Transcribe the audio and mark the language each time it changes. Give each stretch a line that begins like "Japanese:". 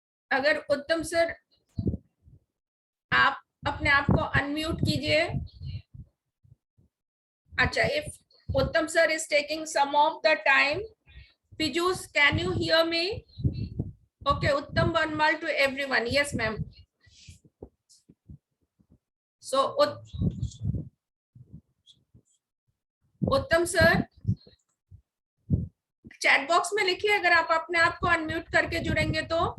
Hindi: अगर उत्तम सर आप अपने आप को अनम्यूट कीजिए। अच्छा,
English: If Uttam sir is taking some of the time, Pijus, can you hear me? Okay, Uttam Banmal to everyone. Yes, ma'am.
Hindi: So, उत्तम सर चैट बॉक्स में लिखिए अगर आप अपने आप को अनम्यूट करके जुड़ेंगे तो।